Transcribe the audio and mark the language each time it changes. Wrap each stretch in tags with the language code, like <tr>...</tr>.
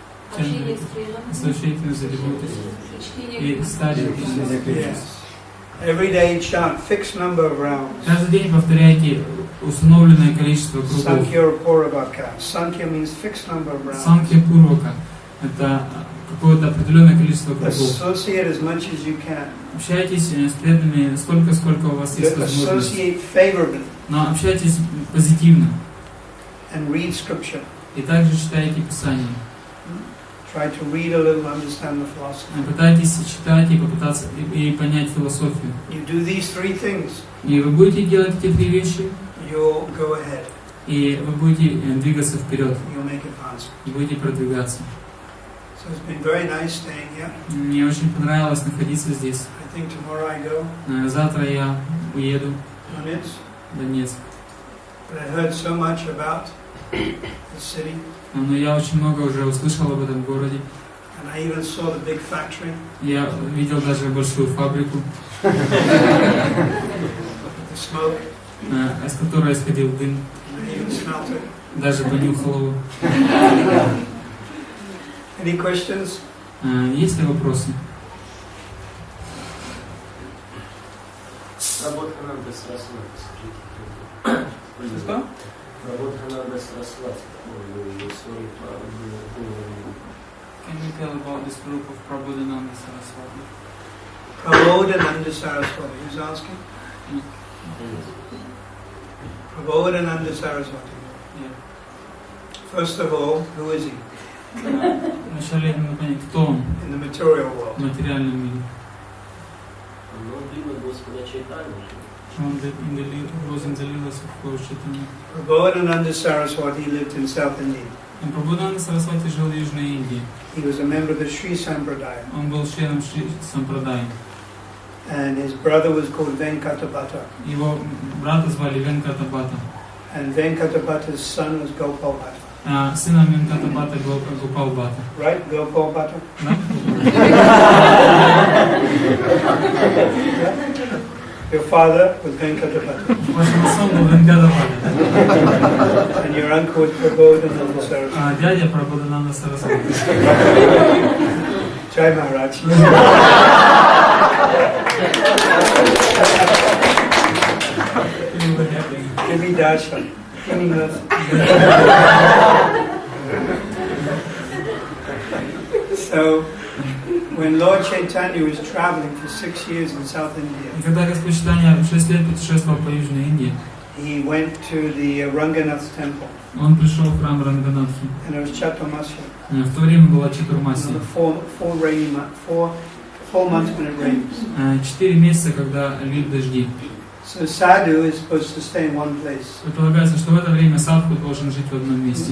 <en>Associating with the devotees</en> <ru>и стадии.</ru> <en>Yes. Every day chant fixed number of rounds.</en> <ru>Каждый день повторяйте установленное количество кругов.</ru> <en>Sankhya Purvaka. Sankhya means fixed number of rounds.</en> <ru>Санкхья Пурвака — это какое-то определенное количество кругов.</ru> <en>Associate as much as you can.</en> <ru>Общайтесь с преданными столько, сколько у вас есть возможность.</ru> <en>Associate favorably.</en> <ru>Но общайтесь позитивно.</ru> <en>And read scripture.</en> <ru>И также читайте Писание.</ru> <en>Try to read a little, understand the philosophy.</en> <ru>Пытайтесь читать и попытаться и понять философию.</ru> <en>You do these 3 things.</en> <ru>И вы будете делать эти 3 вещи,</ru> <en>You'll go ahead.</en> <ru>и вы будете двигаться вперед,</ru> <en>You'll make advancement.</en> <ru>и будете продвигаться.</ru> <en>So it's been very nice staying here.</en> <ru>Мне очень понравилось находиться здесь.</ru> <en>I think tomorrow I go.</en> <ru>Завтра я уеду</ru> <en>On it.</en> <ru>в Донецк.</ru> <en>But I heard so much about the city.</en> <ru>Но я очень много уже услышал об этом городе.</ru> <en>And I even saw the big factory.</en> <ru>Я видел даже большую фабрику,</ru> <en>The smoke.</en> <ru>из которой исходил дым.</ru> <en>I even smelt it.</en> <ru>Даже понюхал его.</ru> <en>Any questions?</en> <ru>Есть ли вопросы? Работа надо срасывать. Что? Работа надо срасывать.</ru> <en>Can you tell about this group of Prabodhananda Saraswati? Prabodhananda Saraswati. Who's asking? Prabodhananda Saraswati. Yeah. First of all, who is he</en> <ru>Вначале надо понять, кто он</ru> <en>in the material</en> <ru>в</ru> <en>world?</en> <ru>материальном мире. Он любит Господа Чайтаньи. Он</ru> <en>was in the Lilas of Lord Chaitanya. Prabodhananda Saraswati lived in South India.</en> <ru>Прабодхананда Сарасвати жил в Южной Индии.</ru> <en>He was a member of the Sri Sampradaya.</en> <ru>Он был членом Шри Сампрадай.</ru> <en>And his brother was called Venkatabhata.</en> <ru>Его брата звали Венкатабхата.</ru> <en>And Venkatabhata's son was Gopal Bhatta.</en> <ru>Сыном Венкатабхата был Гопал Бхата.</ru> <en>Right? Gopal Bhatta?</en> <ru>Да?</ru> <en>Your father was Venkatabhata.</en> <ru>Ваш сын был Венкатабхата.</ru> <en>And your uncle was Prabodhananda Saraswati.</en> <ru>Дядя Прабодхананда Сарасвати.</ru> <en>Jai Maharaj. Give me darshan. Give me mercy. So, when Lord Chaitanya was traveling for 6 years in South India,</en> <ru>И когда Господь Чайтанья 6 лет путешествовал по Южной Индии,</ru> <en>he went to the Ranganath temple,</en> <ru>он пришел в храм Ранганатхи.</ru> <en>and it was Chaturmasya.</en> <ru>В то время была Чатурмасия.</ru> <en>Another four months when it rains.</en> <ru>4 месяца, когда льют дожди.</ru> <en>So sadhu is supposed to stay in one place.</en> <ru>Предполагается, что в это время садху должен жить в одном месте.</ru>